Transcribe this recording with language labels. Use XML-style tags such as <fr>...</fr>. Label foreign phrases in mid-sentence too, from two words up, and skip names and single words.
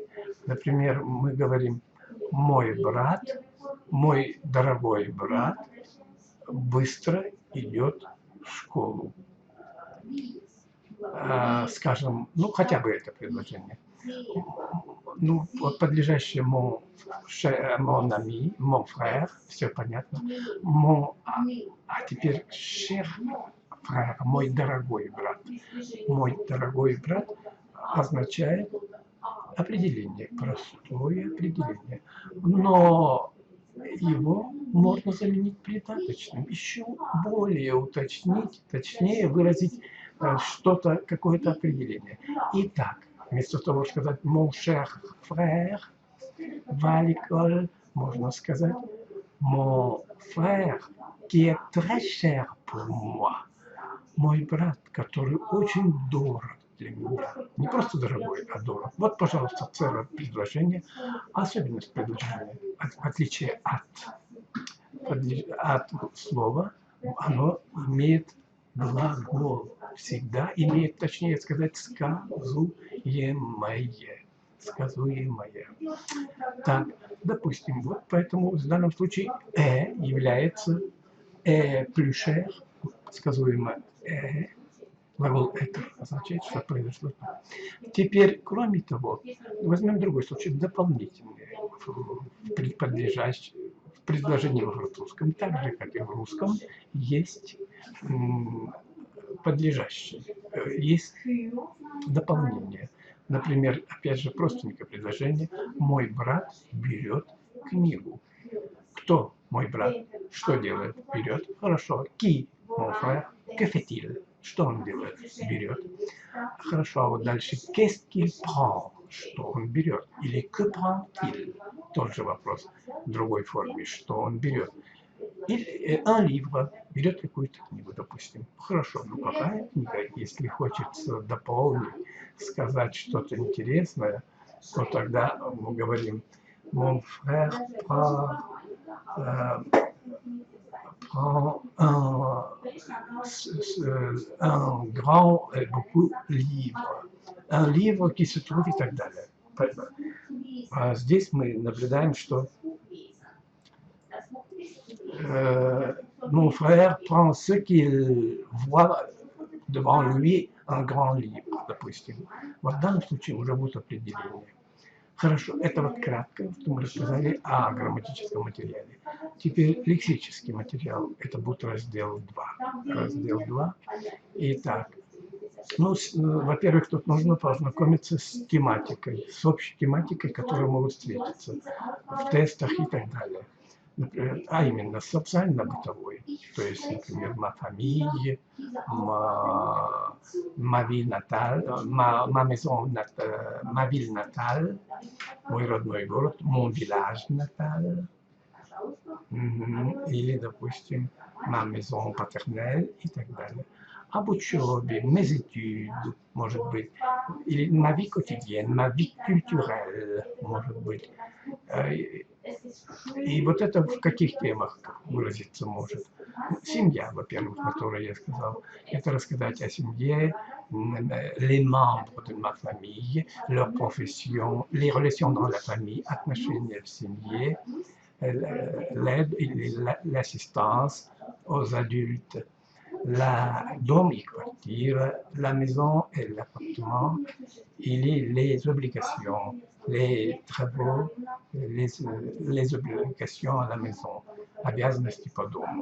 <ru>Например, мы говорим «мой брат», «мой дорогой брат» быстро идет в школу. Скажем, ну хотя бы это предложение. Ну, подлежащее</ru> <fr>mon ami, mon frère,</fr> <ru>все понятно. А теперь</ru> <fr>cher frère,</fr> <ru>мой дорогой брат. Мой дорогой брат означает определение, простое определение. Но его можно заменить придаточным, еще более уточнить, точнее выразить что-то, какое-то определение. Итак, вместо того, чтобы сказать</ru> <fr>mon cher frère va à l'école,</fr> <ru>можно сказать</ru> <fr>mon frère qui est très cher pour moi.</fr> <ru>Мой брат, который очень дорог для меня. Не просто дорогой, а дорог. Вот, пожалуйста, целое предложение. Особенность предложения, в отличие от слова, оно имеет глагол. Всегда имеет, точнее сказать, сказуемое. Сказуемое. Так, допустим, вот поэтому в данном случае является</ru> <fr>plus cher,</fr> <ru>сказуемое глагол это означает, что произошло. Теперь, кроме того, возьмем другой случай, дополнительные в предложении во французском, так же, как и в русском, есть подлежащие, есть дополнение. Например, опять же, простенькое предложение. Мой брат берет книгу. Кто мой брат? Что делает? Берет. Хорошо.</ru> <fr>Qui, mon frère, que fait-il?</fr> <ru>Что он делает? Берет. Хорошо, а вот дальше.</ru> <fr>Qu'est-ce qu'il prend?</fr> <ru>Что он берет? Или</ru> <fr>que prend-il?</fr> <ru>Тот же вопрос в другой форме. Что он берет? Или</ru> <fr>un livre.</fr> <ru>Берет какую-то книгу, допустим. Хорошо, ну какая книга? Если хочется дополнить, сказать что-то интересное, то тогда мы говорим</ru> <fr>mon frère prend un grand et beaucoup livre. Un livre qui se trouve</fr> <ru>и так далее. Здесь мы наблюдаем, что</ru> <fr>mon frère prend ce qu'il voit devant lui un grand livre,</fr> <ru>допустим. Вот в данном случае уже будет определение. Хорошо, это вот кратко, что мы рассказали о грамматическом материале. Теперь лексический материал, это будет раздел 2. Раздел 2. Итак, ну, во-первых, тут нужно познакомиться с тематикой, с общей тематикой, которая может встретиться в тестах и так далее. например, а именно социально-бытовой, то есть, например,</ru> <fr>ma famille, ma ville natale, ma maison, ma ville natale,</fr> <ru>мой родной город,</ru> <fr>mon village natal,</fr> <ru>или, допустим,</ru> <fr>ma maison paternelle</fr> <ru>и так далее. Об учебе,</ru> <fr>mes études,</fr> <ru>может быть, или</ru> <fr>ma vie quotidienne, ma vie culturelle,</fr> <ru>может быть. И вот это в каких темах выразиться может? Семья, во-первых, которую я сказал. Это рассказать о семье,</ru> <fr>les membres de ma famille, leur profession, les relations dans la famille,</fr> <ru>отношения в семье,</ru> <fr>l'aide et l'assistance aux adultes, la dom et квартира, la maison et l'appartement, или les obligations, les travaux, les obligations à la maison,</fr> <ru>обязанности по дому.</ru>